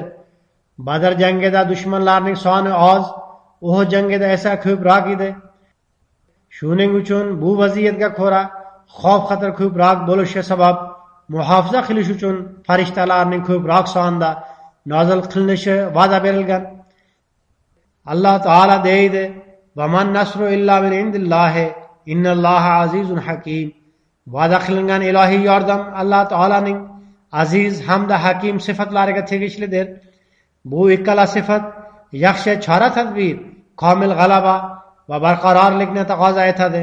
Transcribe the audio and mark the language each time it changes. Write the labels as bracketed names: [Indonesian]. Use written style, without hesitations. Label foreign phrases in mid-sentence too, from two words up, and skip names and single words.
[Uzbek] Badr jangida dushmanlarning soni oz, Uhud jangida esa ko'proq edi. Shuning uchun bu vaziyatga ko'ra xavf-xatar ko'proq bo'lishi sabab muhofaza qilish uchun farishtalarning ko'proq sonda nozil qilinishi va'da berilgan. Alloh taolo deydi: [Arabic] "و من نصر إلا من عند الله إن الله عزيز حكيم." [Uzbek] Va'da qilingan ilohiy yordam Alloh taolaning aziz hamda hakim sifatlariga tegishlidir. Bu ikkala sifat yaxshi chora-tadbir, komil g'alaba va barqarorlikni taqozo etadi.